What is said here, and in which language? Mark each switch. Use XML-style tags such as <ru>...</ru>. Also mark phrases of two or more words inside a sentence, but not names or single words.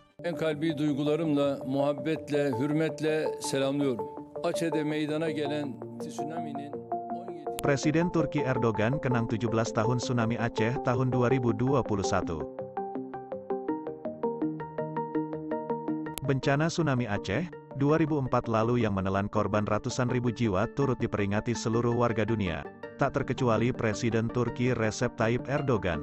<tr>En kalbi duygularımla, muhabbetle, hürmetle selamlıyorum. Aceh'de meydana gelen tsunami'nin 17...</tr> <id>Presiden Turki Erdogan kenang 17 tahun tsunami Aceh tahun 2021. Bencana tsunami Aceh 2004 lalu yang menelan korban ratusan ribu jiwa turut diperingati seluruh warga dunia, tak terkecuali Presiden Turki Recep Tayyip Erdogan.</id>